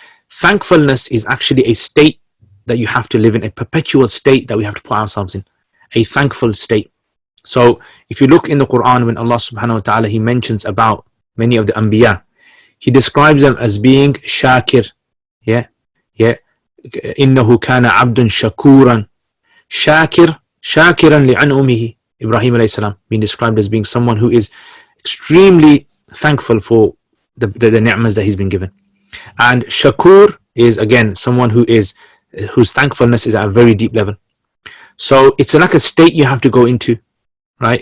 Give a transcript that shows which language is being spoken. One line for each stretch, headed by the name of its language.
English: Thankfulness is actually a state that you have to live in, a perpetual state that we have to put ourselves in, a thankful state. So if you look in the Quran, when Allah subhanahu wa ta'ala, he mentions about many of the Anbiya, he describes them as being shakir. Yeah.
Arabic: إِنَّهُ كَانَ عَبْدٌ شَكُورًا shakiran li'an'umihi.
English: Ibrahim alayhi salam being described as being someone who is extremely thankful for the ni'mas that he's been given. And shakur is again someone whose thankfulness is at a very deep level. So it's like a state you have to go into, right?